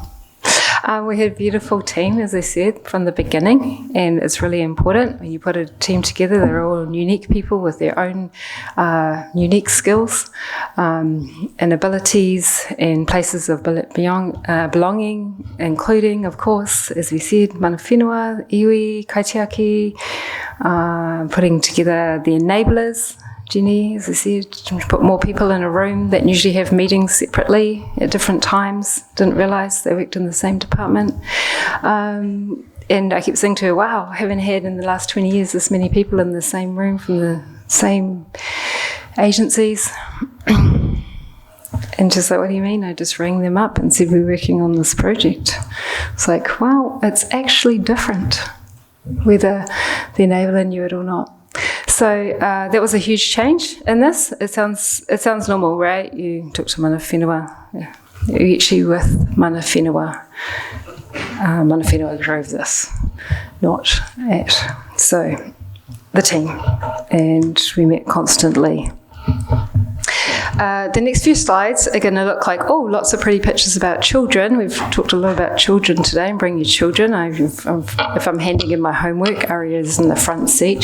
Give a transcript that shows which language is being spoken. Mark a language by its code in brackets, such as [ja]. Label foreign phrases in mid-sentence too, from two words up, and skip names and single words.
[en] We had a beautiful team, as I said, from the beginning, and it's really important when you put a team together. They're all unique people with their own unique skills and abilities and places of belonging, including, of course, as we said, [mi] mana whenua, iwi, kaitiaki, [en] putting together the enablers Jenny, as I said, put more people in a room that usually have meetings separately at different times. Didn't realise they worked in the same department. And I kept saying to her, wow, I haven't had in the last 20 years this many people in the same room from the same agencies. And she's like, what do you mean? I just rang them up and said we're working on this project. It's like, well, it's actually different, whether the enabler knew it or not. So that was a huge change in this. It sounds normal, right? You talk to [mi] mana whenua. [en] You're actually with [mi] mana whenua. Mana whenua [en] drove this, not at. So the team, and we met constantly. The next few slides are going to look like, lots of pretty pictures about children. We've talked a lot about children today and bring your children. If I'm handing in my homework, Aria's in the front seat.